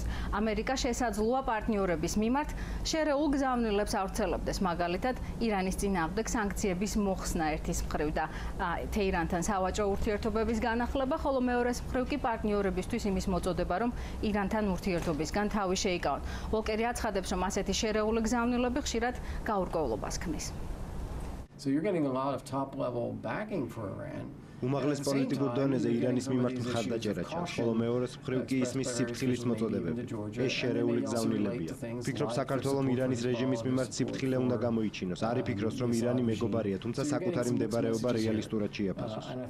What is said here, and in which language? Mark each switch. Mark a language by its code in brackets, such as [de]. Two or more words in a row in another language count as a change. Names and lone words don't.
[ka] ამერიკა შესაძლოა პარტნიორების მიმართ შერეულ გზავნილებს ავრცელებდეს, მაგალითად, ირანის წინააღმდეგ სანქციების მოხსნა ერთის მხრივ და თეირანთან სავაჭრო ურთიერთობების განახლება, ხოლო მეორეს მხრივ კი პარტნიორებისთვის იმის მოწოდება, რომ ირანთან ურთიერთობისგან თავი შეიკავონ. ვოლკერი აცხადებს, რომ ასეთი შერეული გზავნილები ხშირად გაურკვევლობას ქმნის. [en] So you're getting a lot of top-level backing for Iran. [ka] უმაღლეს პოლიტიკურ დონეზე ირანის მიმართ მხარდაჭერა ჩანს, ხოლო მეორეს მხრივ კი ისმის სიფრთხილის მოწოდებები. ეს შერეული გზავნილებია. ფიქრობ, საქართველომ ირანის რეჟიმის მიმართ სიფრთხილე უნდა გამოიჩინოს. არ იფიქროს, რომ ირანი მეგობარია, თუმცა საკუთარი მდებარეობა რეალისტურად შეაფასოს.